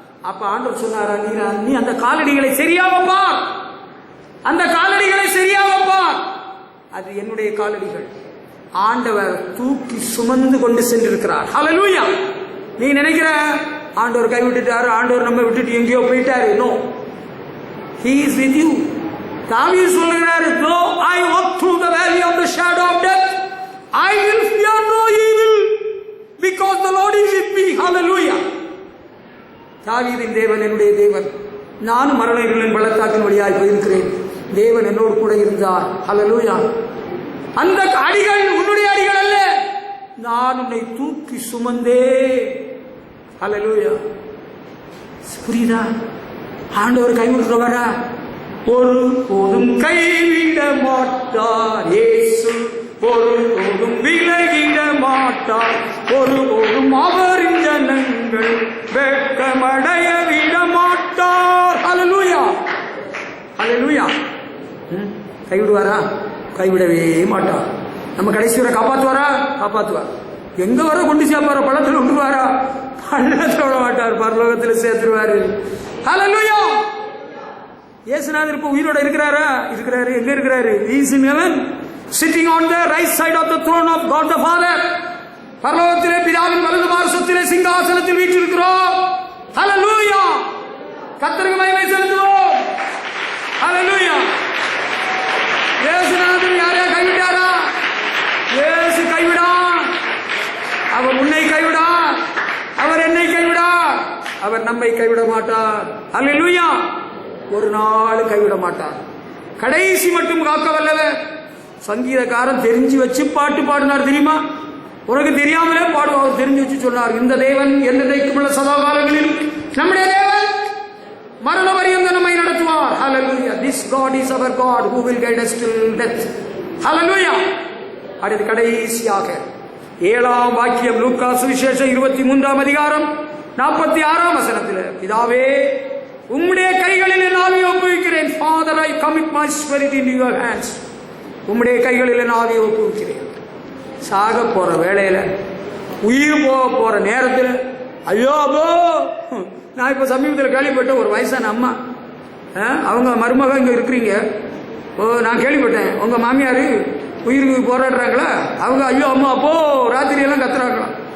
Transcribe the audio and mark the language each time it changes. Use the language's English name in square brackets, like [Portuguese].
[Tamil] அப்ப ஆண்டவர் சொன்னாரா, நீ அந்த காலடிகளை சரியா வைப்பார், அந்த காலடிகளை சரியா வைப்பார், அது என்னுடைய காலடிகள், ஆண்டவர் தூக்கி சுமந்து கொண்டு சென்றிருக்கிறார். ஹல்லேலூயா. நீ நினைக்கிற ஆண்டவர் கைவிட்டுட்டாரு, ஆண்டவர் நம்ம விட்டுட்டு எங்கேயோ போயிட்டாரு. [English] No, he is with you. [Tamil] தாவீது சொல்கிறார், [English] though I walk through the valley of the shadow of death, I will fear no evil because the Lord is with me. Hallelujah. [Tamil] தாவீதின் தேவன் என்னுடைய தேவன், நானும் மரண இருளின் பள்ளத்தாக்கின் வழியாய் போயிருக்கிறேன், தேவன் என்னோடு கூட இருந்தார். ஹல்லேலூயா. அந்த அடிகள் உன்னுடைய அடிகள் அல்ல, நான் உன்னை தூக்கி சுமந்தே. ஹல்லேலூயா. புரியுதா? ஆண்டவர் கைவிடுறவரா? ஒரு போதும் கைவிட மாட்டார் இயேசு, ஒரு போதும் விலகிட மாட்டார், ஒரு போதும் அவரின் ஜனங்கள் வெட்கமடைய விட மாட்டார். ஹல்லேலூயா. ஹல்லேலூயா. கைவிடுவாரா? கைவிடவே மாட்டார். நம்ம கடைசி வரை காப்பாற்றுவாரா? காப்பாற்றுவார். எங்க வர கொண்டு சேர்ப்பாரா? பள்ளத்தில் விட்டுருவாரா? பள்ளத்தில் விட மாட்டார், பரலோகத்தில் சேர்த்துருவாரு. ஹல்லேலூயா. இயேசுநாதர் இப்ப உயிரோட இருக்கிறாரா? இருக்கிறாரு. எங்க இருக்கிறாரு? [English] He is in heaven, sitting on the right side of the throne of God the Father. [Tamil] பரலோகத்திலே பிதாவின் வலது பார்சத்திலே சிங்காசனத்தில் வீற்றிருக்கிறோம். ஹல்லேலூயா. கர்த்தருக்கு மகிமை செலுத்துவோம். ஹல்லேலூயா. இயேசுநாதர் யாரையா கைவிட்டாரா? இயேசு கைவிடார். அவர் உன்னை கைவிடார், அவர் என்னை கைவிடார், அவர் நம்மை கைவிட மாட்டார். ஹல்லேலூயா. ஒரு நாள் கைவிட மாட்டார். கடைசி மட்டும் காக்க வல்லவர். சங்கீதக்காரன் தெரிஞ்சு வச்சு பாட்டு பாடினார் தெரியுமா? உனக்கு தெரியாமலே பாடுவார், தெரிஞ்சு வச்சு சொன்னார், இந்த தேவன் என்றைக்கும் உள்ள சதா காலங்களில் நம்முடைய தேவன் மரண பரியந்த நம்மை நடத்துவார். ஹல்லேலூயா. [English] This God is our God who will guide us till death. Hallelujah. [Tamil] அடுத்து கடைசியாக 7ஆம் வாக்கியம், லூக்கா சுவிசேஷம் 23ஆம் அதிகாரம் 46ஆம் வசனத்தில், பிதாவே உம்முடைய கைகளில் என் ஆவியை ஒப்புவிக்கிறேன். [English] Father, I commit my spirit into your hands. [Tamil] உம்முடைய கைகளில் என் ஆவியை ஒப்புவிக்கிறேன். சாக போற வேளையில, உயிர் போற நேரத்தில், ஐயோ அப்போ நான் இப்ப சமீபத்தில் கேள்விப்பட்ட ஒரு வயசான அம்மா, அவங்க மருமக இங்க இருக்கிறீங்க, நான் கேள்விப்பட்டேன் உங்க மாமியாரு உயிருக்கு போராடுறாங்களா, அவங்க ஐயோ அம்மா அப்போ ராத்திரி எல்லாம் கத்துறாங்களா.